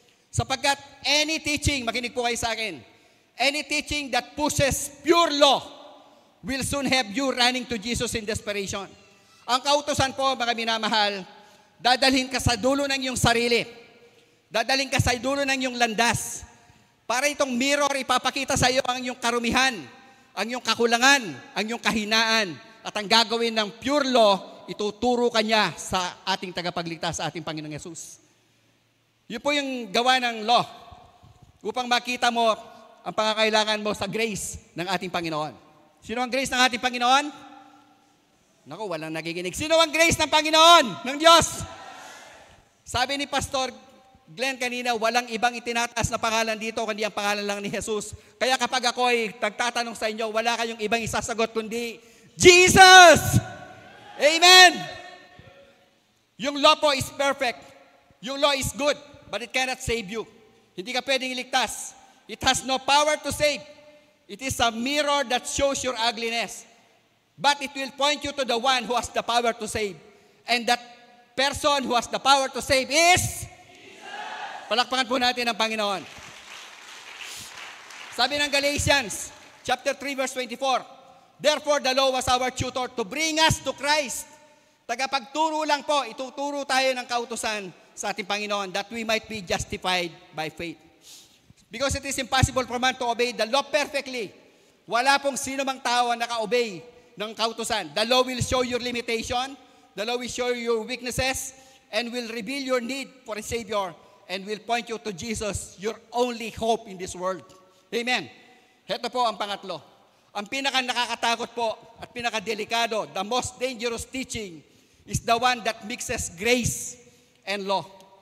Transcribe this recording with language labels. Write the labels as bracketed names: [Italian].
[English] Sapagkat any teaching, [Filipino] makinig po kayo sa akin, [English] any teaching that pushes pure law will soon have you running to Jesus in desperation. [Filipino] Ang kautusan po, mga minamahal, dadalhin ka sa dulo ng iyong sarili. Dadalhin ka sa dulo ng iyong landas. Para itong mirror, ipapakita sa iyo ang iyong karumihan, ang iyong kakulangan, ang iyong kahinaan. At ang gagawin ng pure law, ituturo ka niya sa ating tagapagligtas, sa ating Panginoong Yesus. Yun po yung gawa ng law upang makita mo ang pangangailangan mo sa grace ng ating Panginoon. Sino ang grace ng ating Panginoon? Naku, walang nagiginig. Sino ang grace ng Panginoon, ng Diyos? Sabi ni Pastor Glenn kanina, walang ibang itinataas na pangalan dito kundi ang pangalan lang ni Jesus. Kaya kapag ako ay nagtatanong sa inyo, wala kayong ibang isasagot kundi Jesus! [English] Amen! Yung law po is perfect. Yung law is good, but it cannot save you. [Filipino] Hindi ka pwedeng iligtas. [English] It has no power to save. It is a mirror that shows your ugliness. But it will point you to the one who has the power to save. And that person who has the power to save is Jesus! [Filipino] Palakpakan po natin ang Panginoon. Sabi ng [English] Galatians, chapter 3, verse 24, therefore, the law was our tutor to bring us to Christ. [Filipino] Tagapagturo lang po, ituturo tayo ng kautusan sa ating Panginoon [English] that we might be justified by faith. Because it is impossible for man to obey the law perfectly. [Filipino] Wala pong sino mang tao ang naka-obey ng kautusan. [English] The law will show your limitation, the law will show your weaknesses, and will reveal your need for a Savior, and will point you to Jesus, your only hope in this world. Amen. [Filipino] Heto po ang pangatlo. Ang pinaka-nakakatakot po at pinaka-delikado, [English] the most dangerous teaching is the one that mixes grace and law.